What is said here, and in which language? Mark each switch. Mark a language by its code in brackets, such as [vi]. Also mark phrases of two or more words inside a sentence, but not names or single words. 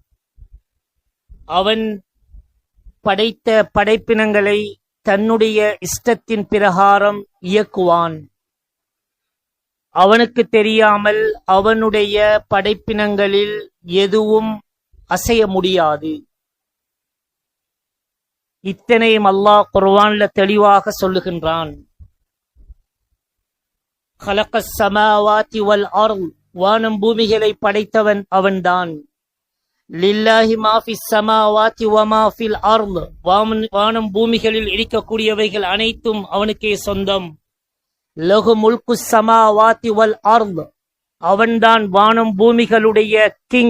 [ta] அவன் படைத்த படைப்பினங்களை தன்னுடைய இஷ்டத்தின் பிரகாரம் இயக்குவான். அவனுக்கு தெரியாமல் அவனுடைய படைப்பினங்களில் எதுவும் அசைய முடியாது. இத்தனையும் அல்லாஹ் குர்ஆன்ல தெளிவாக சொல்லுகின்றான். [ar] خلقَ السَّمَاوَاتِ وَالْأَرْضَ, [ta] வானம் பூமிகளை படைத்தவன் அவன்தான். [ar] لله ما في السماوات وما في الأرض, [ta] வானம் பூமிகளில் இருக்கக்கூடியவைகள் அனைத்தும் அவனுக்கே சொந்தம். [ar] له ملك السماوات والأرض, [ta] அவன்தான் வானம் பூமிகளுடைய கிங்.